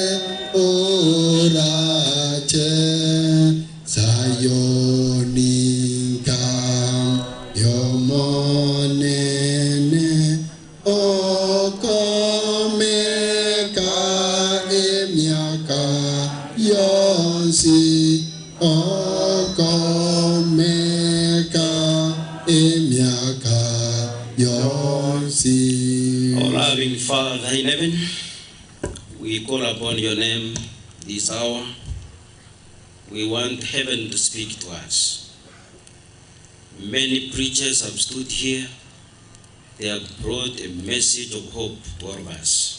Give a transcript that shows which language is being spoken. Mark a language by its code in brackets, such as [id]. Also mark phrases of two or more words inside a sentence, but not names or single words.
[guz] orache Sayonika yomonene okomeka emiaka yonsi okomeka emiaka yonsi. [en] Our loving Father in heaven, we call upon your name this hour. We want heaven to speak to us. Many preachers have stood here. They have brought a message of hope to all of us.